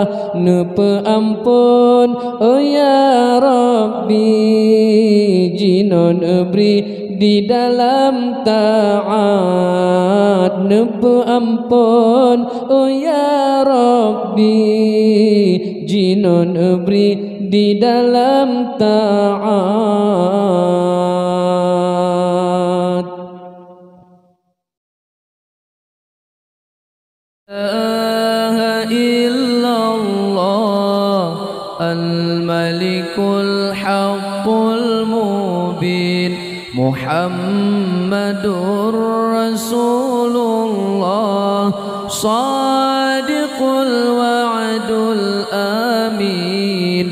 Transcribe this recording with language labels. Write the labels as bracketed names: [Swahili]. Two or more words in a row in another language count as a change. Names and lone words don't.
[Malay] Nupe ampun oh [Arabic] يا ربي, [Malay] jinon beri di dalam taat. Nupe ampun oh [Arabic] يا ربي, [Malay] jinon beri di dalam taat. [Arabic] لا إله إلا الله الملك الحق المبين. محمد رسول الله صادق الوعد الأمين.